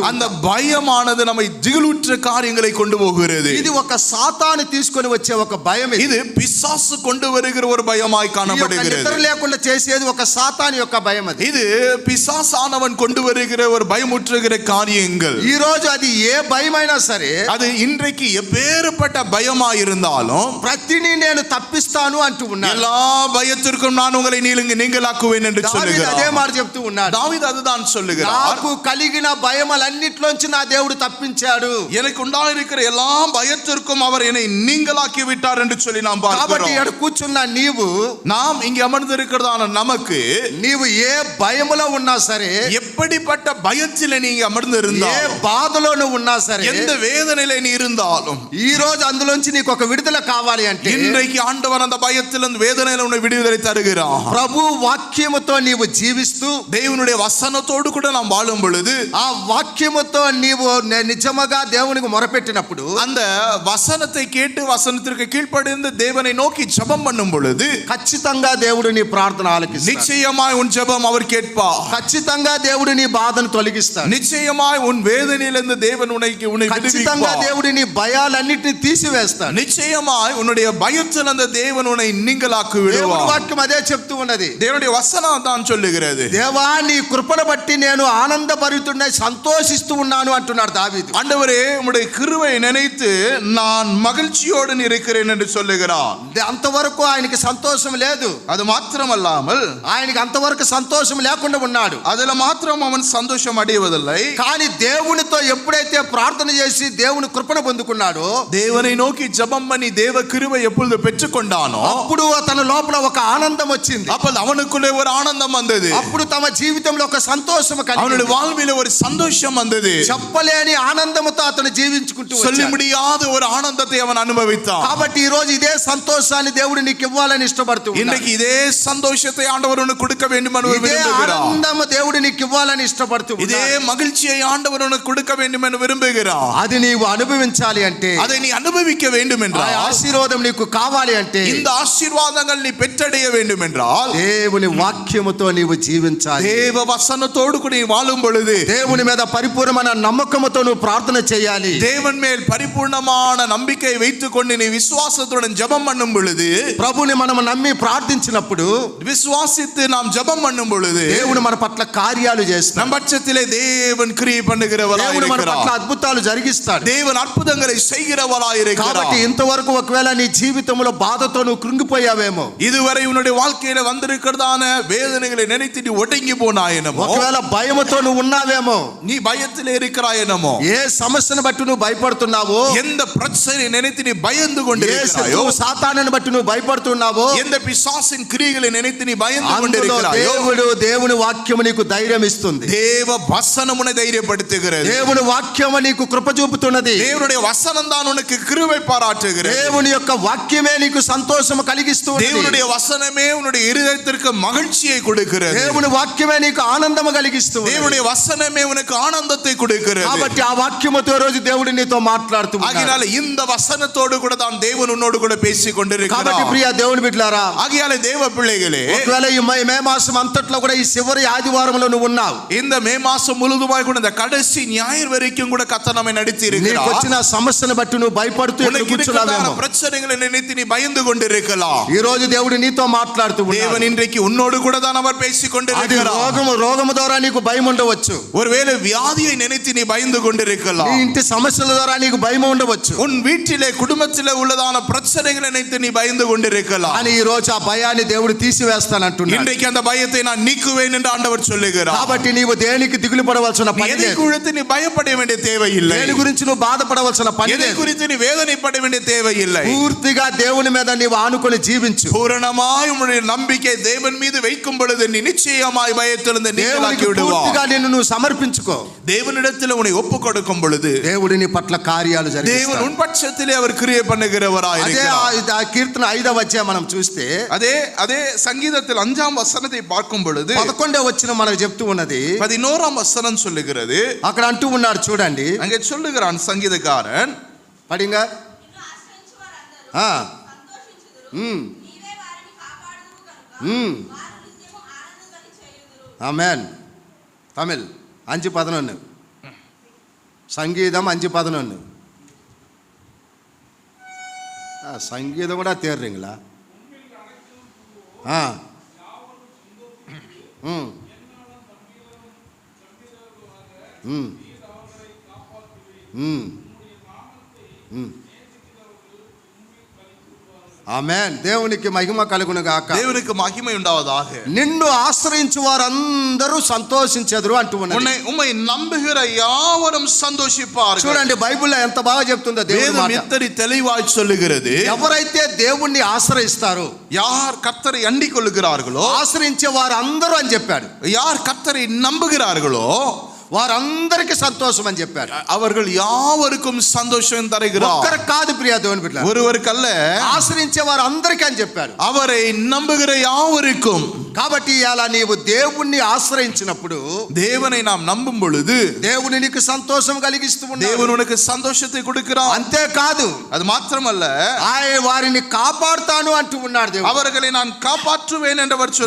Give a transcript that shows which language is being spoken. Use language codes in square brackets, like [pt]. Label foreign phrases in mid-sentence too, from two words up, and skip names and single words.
[ta] அந்த பயமானது நம்மை திகிலுற்ற காரியங்களை கொண்டு போகிறது. [te] ఇది ఒక సాతాను తీసుకొని వచ్చే ఒక భయం. [ta] இது பிசாசு கொண்டு வருகிற ஒரு பயமாய் [te] నిద్ర [ta] காணப்படுகிறது. [te] లేకుండా చేసేది ఒక సాతాను యొక్క భయం. అది [ta] இது பிசாசானவன் கொண்டு வருகிற ஒரு பயமுற்றுகிற காரியங்கள். [te] ఈ రోజు అది ఏ భయమైనా సరే, [ta] அது இன்றைக்கு எப்பேற்பட்ட பயமா இருந்தாலும் [te] ప్రతిని నేను తప్పిస్తాను అంటూ ఉన్నాడు. [ta] எல்லா பயத்திற்கும் நான் உங்களை நீங்களாக்குவேன் என்று [te] దావీదు [ta] சொல்லுகிறார். [te] అదే మాట చెప్తూ ఉన్నాడు. [ta] தாவீது அதுதான் சொல்லுகிறார். [te] నాకు కలిగిన భయములన్నిట్లోంచి నా దేవుడు తప్పించాడు. [ta] எனக்கு உண்டாயிருக்கிற எல்லா பயத்திற்கும் அவர் என்னை நீங்களாக்கி விட்டார் என்று சொல்லி நாம் [te] కాబట్టి [ta] பார்க்கிறோம். [te] ఇక్కడ కూర్చున్న [ta] நாம் இங்கே அமர்ந்திருக்கிறதான நமக்கு [te] నీవు ఏ భయములో ఉన్నా సరే, [ta] எப்படிப்பட்ட பயத்திலே நீங்க [te] ఏ [ta] அமர்ந்திருந்தாலும், [te] బాధలో నువ్వు ఉన్నా సరే, [ta] எந்த வேதனையிலே நீ இருந்தாலும், [te] ఈ రోజు అందులోంచి నీకు ఒక విడుదల కావాలి అంటే, [ta] இன்றைக்கு ஆண்டவர் அந்த பயத்திலிருந்து வேதனையில உன்னை விடுதலை தருகிறார். [te] ప్రభు వాక్యముతో నీవు జీవిస్తూ, [ta] தேவனுடைய வசனத்தோடு கூட நாம் வாழும் பொழுது, [te] ఆ వాక్యముతో నీవు నిజముగా దేవునికి మొరపెట్టినప్పుడు, [ta] அந்த வசனத்தை கேட்டு வசனத்திற்கு கீழ்ப்படிந்து தேவனை நோக்கி ஜெபம் பண்ணும் பொழுது, [te] ఖచ్చితంగా దేవుడు నీ ప్రార్థన ఆలకిస్తాడు. [ta] நிச்சயமாய் உன் ஜெபம் அவர் கேட்பார். [te] ఖచ్చితంగా దేవుడు నీ బాధను తొలగిస్తాడు. [ta] நிச்சயமாய் உன் வேதனையிலிருந்து தேவன் உன்னை [te] ఖచ్చితంగా [ta] விடுவிப்பார். [te] దేవుడు నీ భయాలన్నిటిని తీసివేస్తాడు. [ta] நிச்சயமாய் உன்னுடைய பயத்தில் அந்த தேவன் உன்னை நீங்களாக்கி [te] దేవుడి [ta] விடுவார். [te] వాక్యం అదే చెప్తూ ఉన్నది. [ta] தேவனுடைய வசனம் தான் சொல்லுகிறது. [te] దేవా నీ కృపను బట్టి నేను ఆనందభరితుడై సంతోషిస్తూ ఉన్నాను అంటున్నాడు దావీదు. [ta] ஆண்டவரே உம்முடைய கிருபை நினைத்து நான் மகிழ்ச்சியோடு இருக்கிறேன் என்று சொல்லுகிறார். [te] అంతవరకు ఆయనకి సంతోషం లేదు. [ta] அது மாத்திரமல்லாமல் [te] ఆయనకి అంతవరకు సంతోషం లేకుండా ఉన్నాడు. [ta] அதுல மாத்திரம் அவன் சந்தோஷம் அடைவதில்லை. [te] కానీ దేవునితో ఎప్పుడైతే ప్రార్థన చేసి దేవుని కృపను పొందుకున్నాడో, [ta] தேவனை நோக்கி ஜெபம் பண்ணி தேவ கிருபை எப்பொழுது பெற்றுக்கொண்டானோ, [te] అప్పుడు తన లోపల ఒక ఆనందం వచ్చింది. [ta] அப்ப அவனுக்குள்ளே ஒரு ஆனந்தம் வந்தது. [te] అప్పుడు తమ జీవితంలో ఒక సంతోషం [ta] அவனுடைய [te] కలిగింది. [ta] வாழ்விலே ஒரு சந்தோஷம் வந்தது. [te] చెప్పలేని ఆనందంతో అతను జీవించుకుంటూ [ta] சொல்ல [te] వచ్చాడు. [ta] முடியாத ஒரு ஆனந்தத்தை அவன் அனுபவித்தான். [te] కాబట్టి ఈ రోజు ఇదే సంతోషాన్ని దేవుడు నీకు ఇవ్వాలని ఇష్టపడుతూ ఉన్నాడు. [ta] இன்றைக்கு இதே சந்தோஷத்தை ஆண்டவர் உனக்கு கொடுக்க வேண்டும் என்று [te] ఇదే [ta] விரும்புகிறார். [te] ఆనందము దేవుడు నీకు ఇవ్వాలని ఇష్టపడుతూ [ta] இதே [te] ఉన్నాడు. [ta] மகிழ்ச்சியை ஆண்டவர் உனக்கு கொடுக்க வேண்டும் என்று விரும்புகிறார். [te] అది నీవు అనుభవించాలి అంటే, [ta] அதை நீ அனுபவிக்க வேண்டும் [te] ఆ [ta] என்றால், [te] ఆశీర్వాదం నీకు కావాలి అంటే, [ta] இந்த ஆசீர்வாதங்கள் நீ பெற்றடைய வேண்டும் என்றால், [te] దేవుని వాక్యముతో నీవు జీవించాలి. [ta] தேவ வசனத்தோடு கூட நீ வாழும் பொழுது, [te] దేవుని మీద పరిపూర్ణమైన నమ్మకముతో నువ్వు ప్రార్థన చేయాలి. [ta] தேவன் மேல் பரிபூர்ணமான நம்பிக்கை வைத்துக் கொண்டு நீ விசுவாசத்துடன் ஜெபம் பண்ணும் பொழுது, [te] ప్రభుని మనం నమ్మి ప్రార్థించినప్పుడు [ta] விசுவாசித்து நாம் ஜெபம் பண்ணும் பொழுது, [te] దేవుడు మన పట్ల కార్యాలు చేస్తాడు. చేస్తాడు. [ta] நம் பட்சத்திலே தேவன் கிரியை பண்ணுகிறவராய் [te] దేవుడు మన పట్ల [ta] இருக்கிறார். [te] అద్భుతాలు జరిగిస్తాడు. [ta] தேவன் அற்புதங்களை செய்கிறவராய் இருக்கிறார். [te] కాబట్టి ఇంతవరకు ఒకవేళ నీ జీవితంలో బాధతో నువ్వు కృంగిపోయావేమో, [ta] இதுவரை உன்னுடைய வாழ்க்கையில வந்திருக்கிறதான வேதனைகளை நினைத்து நீ ஒடுங்கி போனாயனமோ, [te] ఒకవేళ భయముతో నువ్వు ఉన్నావేమో, [ta] நீ பயத்திலே இருக்கிறாயனமோ, [te] ఏ సమస్యను బట్టి నువ్వు భయపడుతున్నావో, [ta] எந்த பிரச்சனை நினைத்து நீ பயந்து [te] ఏ [ta] கொண்டிருக்கிறாயோ, [te] శత్రువు సాతానుని బట్టి నువ్వు భయపడుతున్నావో, [ta] எந்த பிசாசின் கிரியைகளை நினைத்து நீ பயந்து [te] అందులో [ta] கொண்டிருக்கிறாயோ, [te] దేవుని వాక్యము నీకు ధైర్యం ఇస్తుంది. [ta] தேவ வசனமுனை தைரியப்படுத்துகிறது. [te] దేవుని వాక్యము నీకు కృప చూపుతున్నది. [ta] தேவனுடைய வசனம் தான் உனக்கு கிருபை பாராட்டுகிறது. [te] దేవుని యొక్క వాక్యమే నీకు సంతోషము కలిగిస్తుంది. [ta] தேவனுடைய வசனமே உன்னுடைய இருதயத்திற்கு மகிழ்ச்சியை கொடுக்கிறது. [te] దేవుని వాక్యమే నీకు ఆనందము కలిగిస్తుంది. [ta] தேவனுடைய வசனமே உனக்கு ஆனந்தத்தை கொடுக்கிறது. [te] కాబట్టి ఆ వాక్యముతో రోజు దేవుడు నీతో మాట్లాడుతున్నాడు. [ta] ஆகையால இந்த வசனத்தோடு கூட தான் தேவன் உன்னோடு கூட பேசிக் கொண்டிருக்கிறார். [te] కాబట్టి ప్రియ దేవుని బిడ్డలారా, [ta] ஆகையால தேவ பிள்ளைகளே, [te] ఒకవేళ ఈ మే మాసం అంతట్లో కూడా ఈ చివరి ఆదివారంలో నువ్వు ఉన్నావు, [ta] இந்த மே மாசம் முழுதுமாய் கூட இந்த கடைசி ஞாயிறு வரைக்கும் கூட கர்த்தர் நம்மை நடத்தி [te] నీకు [ta] இருக்கிறார். [te] వచ్చిన సమస్యను బట్టి నువ్వు భయపడుతూ [ta] உனக்கு [te] కూర్చున్నావేమో, [ta] இருக்கிற பிரச்சனைகளை நினைத்து நீ பயந்து கொண்டிருக்கலாம். [te] ఈ రోజు దేవుడు నీతో మాట్లాడుతూ ఉన్నాడు. [ta] தேவன் இன்றைக்கு உன்னோடு கூட தான் அவர் பேசிக் [te] అది [ta] கொண்டிருக்கிறார். [te] రోగము ద్వారా నీకు భయం ఉండవచ్చు, [ta] ஒருவேளை வியாதியை நினைத்து நீ பயந்து [te] నీ [ta] கொண்டிருக்கலாம். [te] ఇంటి సమస్యల ద్వారా నీకు భయం ఉండవచ్చు, [ta] உன் வீட்டிலே குடும்பத்திலே உள்ளதான பிரச்சனைகளை நினைத்து நீ பயந்து கொண்டிருக்கலாம். [te] కానీ ఈ రోజు ఆ భయాన్ని దేవుడు తీసివేస్తానంటున్నాడు. [ta] இன்றைக்கு அந்த பயத்தை நான் நீக்குவேன் என்று ஆண்டவர் சொல்லுகிறார். [te] కాబట్టి నీవు దేనికి దిగులు పడవలసిన పని [ta] எதை [te] లేదు, [ta] குறித்து நீ பயப்பட வேண்டிய தேவையில்லை. [te] దేని గురించి నువ్వు బాధపడవలసిన పని [ta] எதை [te] లేదు. [ta] குறித்து நீ வேதனைப்பட வேண்டிய தேவையில்லை. [te] పూర్తిగా దేవుని మీద నీవు ఆనుకొని జీవించు. [ta] பூரணமாய் உன்னுடைய நம்பிக்கை தேவன் மீது வைக்கும் பொழுது நீ நிச்சயமாய் பயத்திலிருந்து நீங்களாக்கி [te] దేవునికి [ta] விடுவாய். [te] పూర్తిగా నిన్ను నువ్వు సమర్పించుకో. [ta] தேவனிடத்தில் உன்னை ஒப்பு கொடுக்கும் பொழுது [te] దేవుడి నీ పట్ల కార్యాలు [ta] தேவன் [te] జరిగిస్తాడు. [ta] உன் பட்சத்திலே அவர் கிரியை பண்ணுகிறவராய் [te] అదే [ta] இருக்கிறார். [te] ఆ కీర్తన 5వ అధ్యాయం మనం చూస్తే [ta] அதே சங்கீதத்தில் 5ஆம் வசனத்தை பார்க்கும் பொழுது [te] 11వ వచనం మనకు చెప్తూ ఉన్నది. [ta] 11ஆம் வசனம் சொல்லுகிறது. [te] అక్కడ అంటూ ఉన్నాడు చూడండి, [ta] அங்கே சொல்லுகிறான் சங்கீதக்காரன், படிங்க ஆமேன். தமிழ் 5:11 சங்கீதம் 5:11 சங்கீதம் கூட தேர்றீங்களா? [te] ఆమేన్. దేవునికి మహిమ కలుగును గాక. [ta] தேவனுக்கு மகிமை உண்டாவதாக. [te] నిన్ను ఆశ్రయించు వారందరూ సంతోషించెదరు అంటూ ఉన్నది. [ta] உம்மை நம்புகிற யாவரும் சந்தோஷிப்பார்கள். [te] చూడండి బైబిల్లో ఎంత బాగా చెప్తుందో దేవుని [ta] வேதம் [te] మాట. [ta] எத்தனை தெளிவாய் சொல்லுகிறது. [te] ఎవరైతే దేవుణ్ణి ఆశ్రయిస్తారో, [ta] யார் கர்த்தரை அண்டிக் கொள்ளுகிறார்களோ, [te] ఆశ్రయించే వారు అందరూ అని చెప్పాడు, [ta] யார் கர்த்தரை நம்புகிறார்களோ [te] వారందరికీ సంతోషం అని చెప్పాడు. [ta] அவர்கள் யாவருக்கும் சந்தோஷம் தருகிறார். [te] ఒక్కరికి కాదు ప్రియ దేవుని బిడ్డ, [ta] ஒருவருக்கல்ல, [te] ఆశ్రయించే వారు అందరికీ అని చెప్పాడు. [ta] அவரை நம்புகிற யாவருக்கும். [te] కాబట్టి అలా నీవు దేవుణ్ణి ఆశ్రయించినప్పుడు, [ta] தேவனை நாம் நம்பும் பொழுது [te] దేవుని నీకు సంతోషం కలిగిస్తూ ఉన్నాడు. [ta] தேவன் உனக்கு சந்தோஷத்தை கொடுக்கிறார். [te] అంతే కాదు, [ta] அது மாத்திரமல்ல, [te] ఆయన వారిని కాపాడుతాను అంటూ ఉన్నాడు దేవుడు. [ta] அவர்களை நான் காப்பாற்றுவேன் என்றவர் [te] నిన్ను